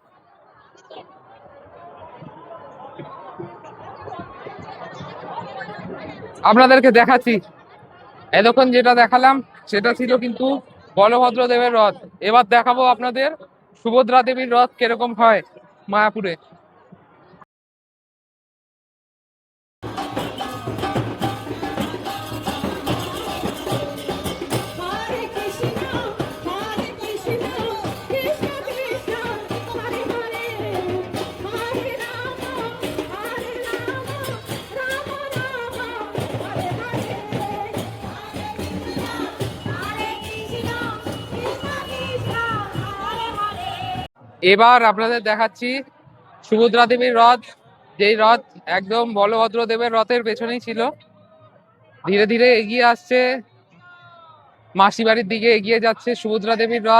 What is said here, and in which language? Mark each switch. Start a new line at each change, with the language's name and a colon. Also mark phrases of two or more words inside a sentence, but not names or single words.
Bangla: আপনাদেরকে দেখাচ্ছি, এতক্ষণ যেটা দেখালাম সেটা ছিল কিন্তু বলভদ্র দেবের রথ। এবার দেখাবো আপনাদের সুভদ্রা দেবীর রথ কিরকম হয় মায়াপুরে।
Sanskrit: Hare Krishna, Hare Krishna, Krishna Krishna, Hare Hare, Hare Rama, Hare Rama, Rama Rama, Hare Hare, Hare Krishna, Krishna Krishna, Hare Hare.
Bangla: এবার আপনাদের দেখাচ্ছি সুভদ্রা দেবীর রথ, যেই রথ একদম বলভদ্র দেবের রথের পেছনেই ছিল, ধীরে ধীরে এগিয়ে আসছে, মাসি বাড়ির দিকে এগিয়ে যাচ্ছে সুভদ্রা দেবীর রথ।